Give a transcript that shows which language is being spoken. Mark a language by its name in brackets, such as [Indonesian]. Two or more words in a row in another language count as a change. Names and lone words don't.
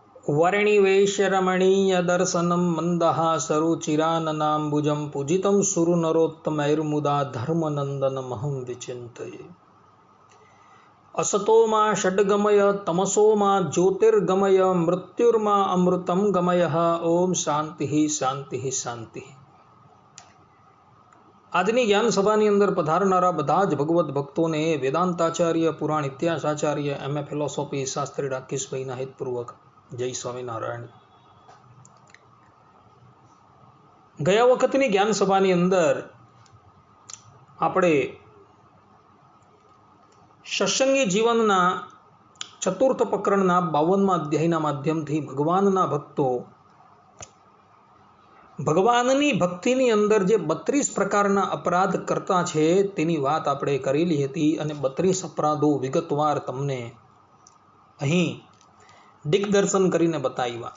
[Sanskrit] वर्णिवेशरमणीयदर्शनं मन्दहासरुचिराननाम्बुजं पूजितं सुरनरोत्तमैर्मुदा धर्मनन्दनमहं विचिन्तये। असतो मा षड्गमय तमसो मा ज्योतिर्गमय मृत्युर्मा अमृतं गमयः। ओम शांति शांति शांति। [Gujarati] આજની જ્ઞાન સભાની અંદર પધારનારા બધા જ ભગવત ભક્તોને વેદાંતાચાર્ય પુરાણ ઇતિહાસાચાર્ય [English] MA philosophy [Gujarati] શાસ્ત્રી રાકેશભાઈના હિતપૂર્વક જય સ્વામિનારાયણ। ગયા વખતની જ્ઞાન સભાની અંદર આપણે સત્સંગી જીવનના ચતુર્થ પ્રકરણના 52મા અધ્યાયના માધ્યમથી ભગવાનના ભક્તો ભગવાનની ભક્તિની અંદર જે 32 પ્રકારના અપરાધ કરતા છે તેની વાત આપણે કરેલી હતી અને 32 અપરાધો વિગતવાર તમને અહીં દિગ્દર્શન કરીને બતાવ્યા।